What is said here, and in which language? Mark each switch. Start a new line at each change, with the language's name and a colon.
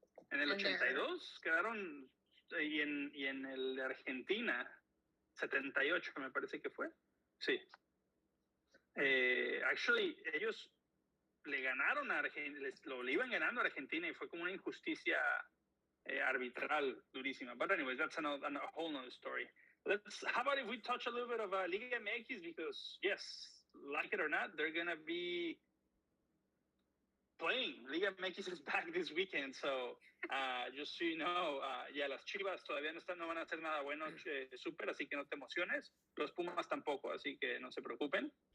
Spanish: En el 82 quedaron y en el de Argentina 78 me parece que fue. Sí. Actually, ellos le ganaron a Argentina, le iban ganando a Argentina y fue como una injusticia arbitral durísima.
English: But anyways, that's a whole nother story. How about if we touch a little bit of Liga MX, because yes, like it or not, they're gonna be playing. Liga MX is back this weekend, so just so you know,
Spanish: las Chivas todavía no van a hacer nada bueno, súper, así que no te emociones. Los Pumas tampoco, así que no se preocupen.